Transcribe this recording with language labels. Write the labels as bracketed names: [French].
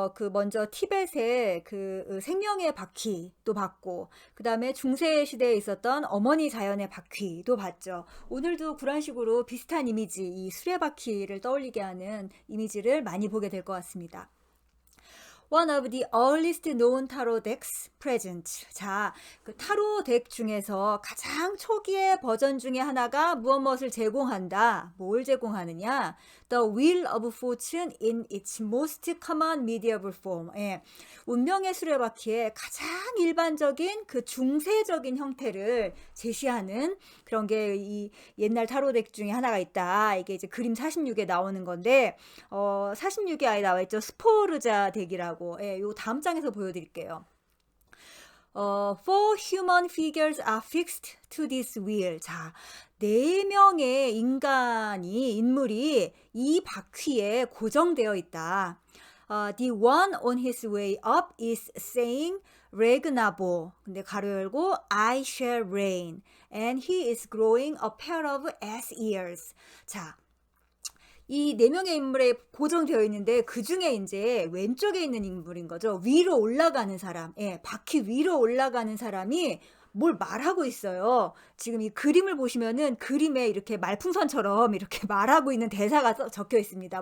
[Korean] 먼저 티벳의 생명의 바퀴도 봤고, 그 다음에 중세 시대에 있었던 어머니 자연의 바퀴도 봤죠. 오늘도 그런 식으로 비슷한 이미지, 이 수레바퀴를 떠올리게 하는 이미지를 많이 보게 될 것 같습니다. [English] One of the earliest known tarot decks present. [Korean] 자, 그 타로 덱 중에서 가장 초기의 버전 중에 하나가 무엇을 제공한다. 뭘 제공하느냐? [English] The Wheel of Fortune in its most common medieval form. [Korean] 예, 운명의 수레바퀴의 가장 일반적인 그 중세적인 형태를 제시하는 그런 게 이 옛날 타로 덱 중에 하나가 있다. 이게 이제 그림 46에 나오는 건데 46에 아예 나와 있죠. 스포르자 덱이라고. 예, 요 다음 장에서 보여드릴게요. [English] Four human figures are fixed to this wheel. [Korean] 자, 4명의 인물이 이 바퀴에 고정되어 있다. [English] The one on his way up is saying Regnabo. [Korean] 근데 가로 열고 [English] I shall reign. And he is growing a pair of ass ears. [Korean] 자, 이 4명의 인물에 고정되어 있는데 그 중에 이제 왼쪽에 있는 인물인 거죠. 위로 올라가는 사람. 예, 바퀴 위로 올라가는 사람이 뭘 말하고 있어요. 지금 이 그림을 보시면은 그림에 이렇게 말풍선처럼 이렇게 말하고 있는 대사가 적혀 있습니다.